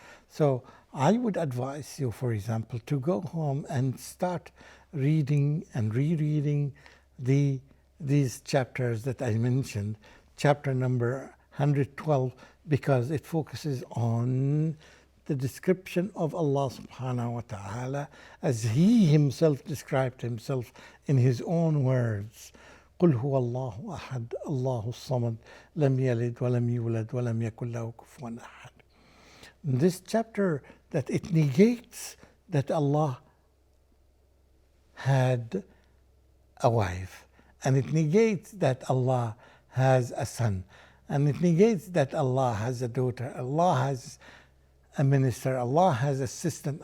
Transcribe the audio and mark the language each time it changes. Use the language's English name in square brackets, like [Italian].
[English] So I would advise you, for example, to go home and start reading and rereading these chapters that I mentioned, chapter number 112, because it focuses on the description of Allah subhanahu wa ta'ala as He Himself described Himself in His own words. [Arabic] قل هو الله أحد الله الصمد لم يلد ولم يولد ولم يكن له كفوا أحد. [English] This chapter, that it negates that Allah had a wife, and it negates that Allah has a son, and it negates that Allah has a daughter, Allah has a minister, Allah has assistant.